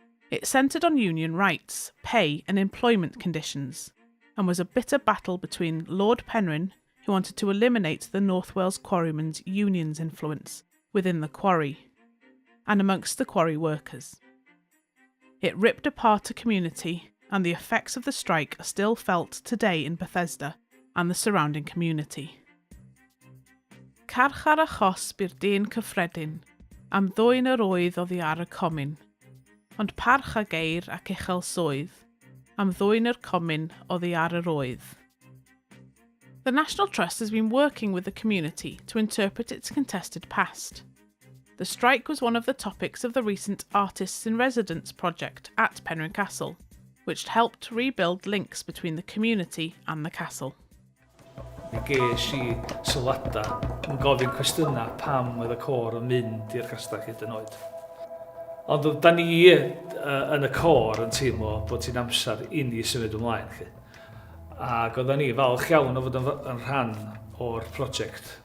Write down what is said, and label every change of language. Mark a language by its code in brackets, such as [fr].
[en] It centred on union rights, pay and employment conditions, and was a bitter battle between Lord Penrhyn, who wanted to eliminate the North Wales quarrymen's union's influence within the quarry, and amongst the quarry workers. It ripped apart a community, and the effects of the strike are still felt today in Bethesda and the surrounding community. [cy] Carch ar achos by'r dyn cyffredin, am ddwyn yr oedd oddi ar y comin, ond parch a geir ac uchel swydd, am ddwyn yr comin oddi ar yr oedd. [en] The National Trust has been working with the community to interpret its contested past. The strike was one of the topics of the recent Artists in Residence project at Penrhyn Castle, which helped rebuild links between the community and the castle. [cy] Mi ges I sylwadau yn gofyn cwestiynau pam oedd y côr yn mynd i'r castell hyd yn oed. Ond da ni yn y côr yn teimlo bod hi'n amser I ni symud ymlaen. Ac oedden ni falch iawn o fod yn rhan o'r prosiect.